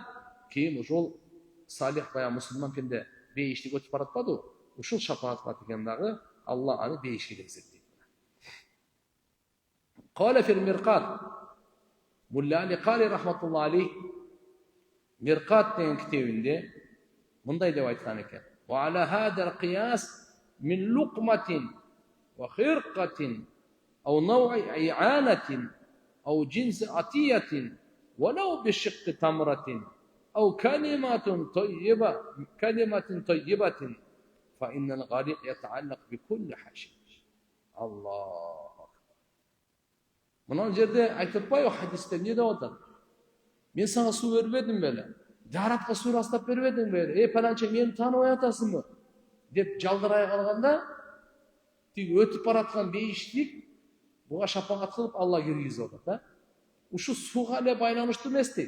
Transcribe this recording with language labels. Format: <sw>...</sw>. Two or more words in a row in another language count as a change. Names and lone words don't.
<ky>Кийин ошол салих бая мусулман пенде бейиштик өтүп баратпады. Ушул шапаатка деген дагы Алла аны бейишке киргизет дейт.</ky> <ar>قال في المرقاة.</ar> <ky>Мулла Али Кали рахматулла алейх Миркат деген китебинде мындай деп айткан экен.</ky> <ar>وعلى هذا القياس من لقمة وخرقة أو نوع إعانة أو جنس عطية ولو بشق تمرة أو كلمة طيبة فإن الغريق يتعلق بكل حشيش. الله أكبر.</ar> <ky>Mına жерде айтпайбы хадисте не деп атат? Мен сага суу бербедим беле? Даратка суу ырастап бербедим беле? Паланча мени тааныбай атасыңбы? Деп жалдырай калганда, тиги өтүп бараткан бейиштик буга шапаат кылып Алла киргизип атат, Ушу сууга эле байланыштуу эмес дейт.</ky>